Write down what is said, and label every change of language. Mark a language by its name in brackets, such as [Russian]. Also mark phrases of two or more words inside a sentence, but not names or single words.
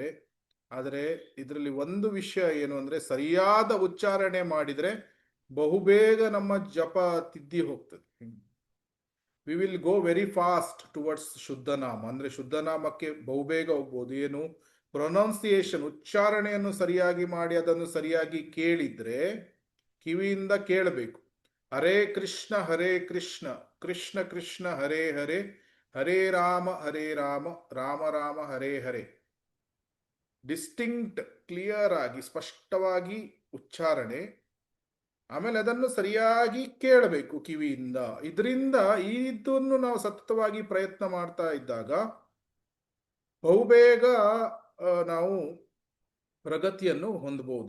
[Kannada] ಆದರೆ ಇದರಲ್ಲಿ ಒಂದು ವಿಷಯ ಏನು ಅಂದರೆ, ಸರಿಯಾದ ಉಚ್ಚಾರಣೆ ಮಾಡಿದರೆ ಬಹುಬೇಗ ನಮ್ಮ ಜಪ ತಿದ್ದಿ ಹೋಗ್ತದೆ. [English] we will go very fast towards ಶುದ್ಧನಾಮ. [Kannada] ಅಂದರೆ ಶುದ್ಧನಾಮಕ್ಕೆ ಬಹುಬೇಗ ಹೋಗ್ಬೋದು. ಏನು ಪ್ರೊನೌನ್ಸಿಯೇಷನ್, ಉಚ್ಚಾರಣೆಯನ್ನು ಸರಿಯಾಗಿ ಮಾಡಿ ಅದನ್ನು ಸರಿಯಾಗಿ ಕೇಳಿದರೆ, ಕಿವಿಯಿಂದ ಕೇಳಬೇಕು. [Sanskrit] ಹರೇ ಕೃಷ್ಣ ಕೃಷ್ಣ ಕೃಷ್ಣ ಹರೇ ಹರೇ, ಹರೇ ರಾಮ ರಾಮ ರಾಮ ಹರೇ ಹರೇ. [English] distinct, clear [Kannada] ಆಗಿ, ಸ್ಪಷ್ಟವಾಗಿ ಉಚ್ಚಾರಣೆ. ಆಮೇಲೆ ಅದನ್ನು ಸರಿಯಾಗಿ ಕೇಳಬೇಕು ಕಿವಿಯಿಂದ. ಇದರಿಂದ ಇದನ್ನು ನಾವು ಸತತವಾಗಿ ಪ್ರಯತ್ನ ಮಾಡ್ತಾ ಇದ್ದಾಗ ಬಹುಬೇಗ ನಾವು ಪ್ರಗತಿಯನ್ನು ಹೊಂದಬಹುದು.